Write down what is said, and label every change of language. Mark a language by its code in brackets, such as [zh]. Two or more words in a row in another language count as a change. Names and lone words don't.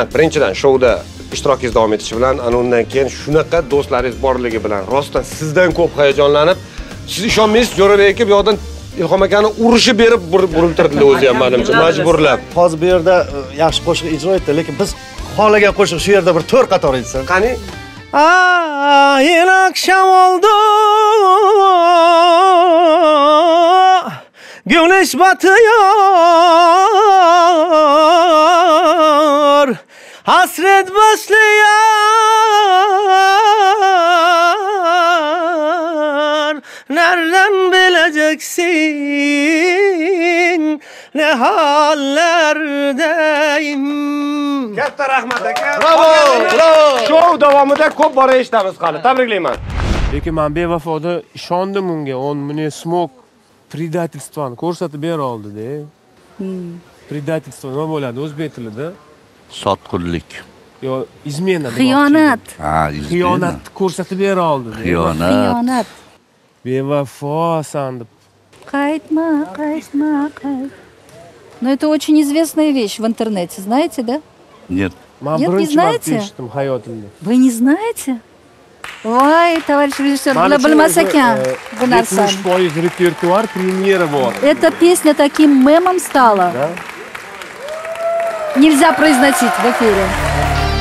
[uz] Birinchidan shouda ishtirokingiz davom etishi bilan, ana undan keyin shunaqa do'stlaringiz borligi bilan rostdan sizdan ko'p hayajonlanib, siz ishonmaysiz, Jo'rabek aka bu yoqdan Ilhom akani urushi berib buriltirdilar o'zi ham menimcha, majburlab. Hozir bu yerda yaxshi qo'shiq ijro etdi, lekin biz xohlagan qo'shiq shu yerda bir 4 qator aytsin. Qani? [tr] Yeni akşam oldu, güneş batıyor, hasret başlıyor. Nereden bileceksin ne hallerdeyim. [uz] Katta rahmat aka. Bravo, bravo. Shou davomida ko'p bora eshitamiz qani. Tabriklayman. Lekin men bevafoda ishondim unga. [ru] Он мне смог [uz] предательствоni ko'rsatib bera oldi-da. Предательство nima bo'ladi o'zbek tilida? Sotqinlik. Yo, izmena. Xiyonat. Ha, Xiyonat ko'rsatib bera oldi. Xiyonat. Bevafosan deb. Qaytma. [ru] Но это очень известная вещь в интернете, знаете, да? Нет. [uz] Men [ru] Нет, не [uz] birinchi marta [ru] знаете? [uz] eshitdim hayotimda. [ru] Вы не знаете? [uz] Voy, tоварищ rejissyor, bular bilmas ekan bu narsani. 70% repertuar premyera bor. [ru] Эта песня таким мемом стала. Да? Нельзя произносить в эфире.